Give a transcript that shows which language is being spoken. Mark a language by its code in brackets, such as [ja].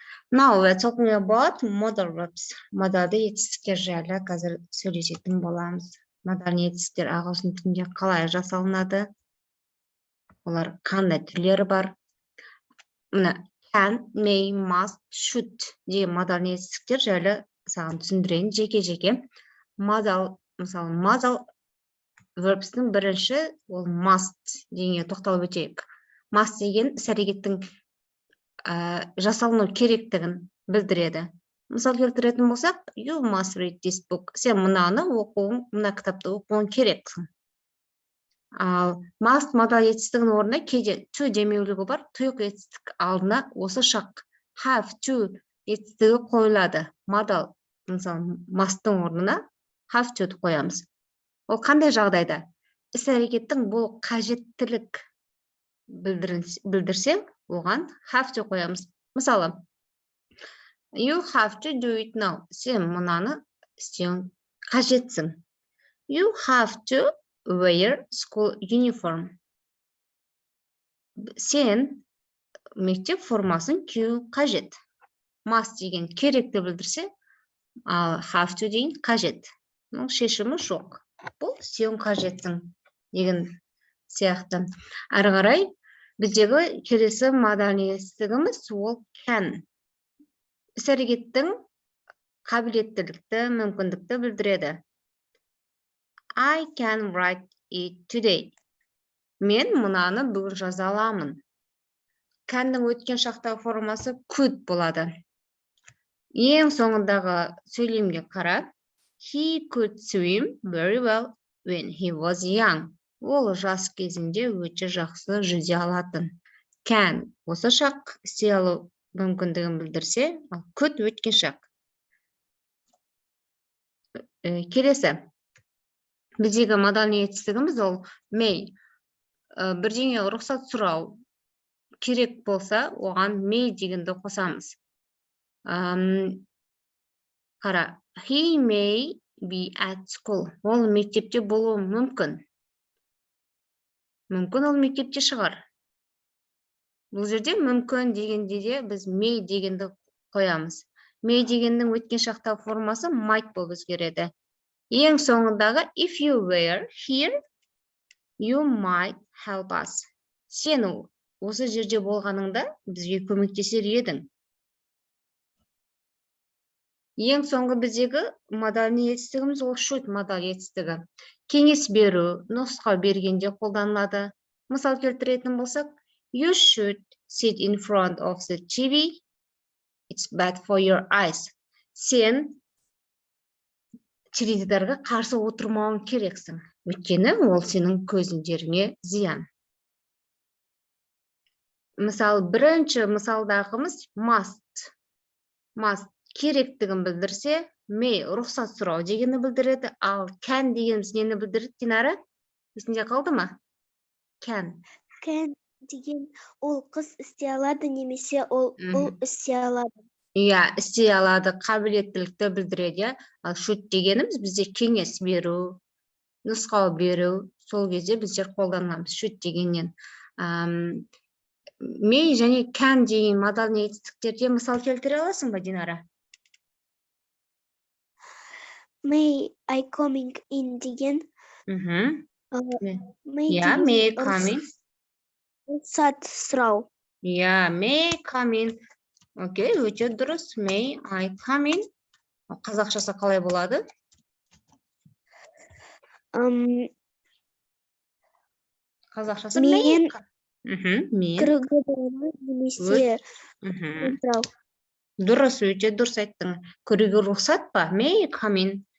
[en] Now we're talking about modal verbs. [kk] Модалды етістіктер жайлы қазір сөйлесетін боламыз. Модалды етістіктер ағылшын тілінде қалай жасалынады? Олар қандай түрлері бар? Мына can, may, must, should деген модалды етістіктер жайлы саған түсіндірейін жеке-жеке. Мысалы, модал verbs'тің бірінші ол must дегенге тоқталып өтейік. Must деген іс-әрекеттің жасалыну керектігін білдіреді. Мысал келтіретін болсақ, [en] you must read this book. [kk] Сен мынаны оқуың, мына кітапты оқуың керексің. Ал must модал етістігінің орнына кейде to демеулігі бар, тұйық етістік алдына осы шақ have to етістігі қойылады. Модал, мысалы, must'тың орнына have to қоямыз. Ол қандай жағдайда? Іс-әрекеттің бұл қажеттілік білдірсең, оған have to қоямыз. Мысалы, [en] you have to do it now. [kk] Сен мұнаны істеуің қажетсің. [en] You have to wear school uniform. [kk] Сен мектеп формасын кию қажет. Must деген керекті білдірсе, ал have to деген қажет. Шешімі жоқ. Бұл сен қажетсің деген сияқты. Ары қарай біздегі келесі модальный етістігіміз ол can. Іс-әрекеттің қабілеттілікті, мүмкіндікті білдіреді. [en] I can write it today. [kk] Мен мұнаны бүгін жаза аламын. Can'дің өткен шақтағы формасы could болады. Ең соңындағы сөйлемге қара. [en] He could swim very well when he was young. [kk] Ол жас кезінде өте жақсы жүзе алатын. Can осы шақ істей алу мүмкіндігін білдірсе, ал could өткен шақ. Келесі. Біздегі модальный етістігіміз ол may. Бірдеңе рұқсат сұрау керек болса, оған may дегенді қосамыз. Қара. [en] He may be at school. [kk] Ол мектепте болуы мүмкін. Мүмкін ол мектепте шығар. Бұл жерде мүмкін дегенде де біз may дегенді қоямыз. May дегеннің өткен шақтағы формасы might болып өзгереді. Ең соңындағы [en] if you were here, you might help us. [kk] Сен осы жерде болғаныңда бізге көмектесер едің. Ең соңғы біздегі модальный етістігіміз ол should модаль етістігі. Кеңес беру, нұсқау бергенде қолданылады. Мысал келтіретін болсақ, [en] you should sit in front of the TV. It's bad for your eyes. [kk] Сен теледидарға қарсы отырмауың керексің. Өйткені ол сенің көзіңдеріңе зиян. Мысалы, бірінші мысалдағымыз must. Must керектігін білдірсе, may рұқсат сұрау дегенді білдіреді, ал can дегеніміз нені білдіреді, Динара? Есіңде қалды ма? Can. Can деген ол қыз істей алады, немесе ол істей алады. Иә, істей алады, қабілеттілікті білдіреді. Ал should дегеніміз бізде кеңес беру, нұсқау беру, сол кезде біздер қолданамыз should дегеннен. May және can деген модальный етістіктерде мысал келтіре аласың ба, Динара? [en] May I coming in [kk] деген. Иә, [en] may come in. [kk] Рұқсат сұрау. Иә, [en] may come in. [kk] Окей, өте дұрыс. [en] May I come in. [kk] Қазақшасы қалай болады? Қазақшасы мен кіруге боламын, немесе сұрау. Дұрыс, өте дұрыс айттың. Кіруге рұқсат па? [en] May come in.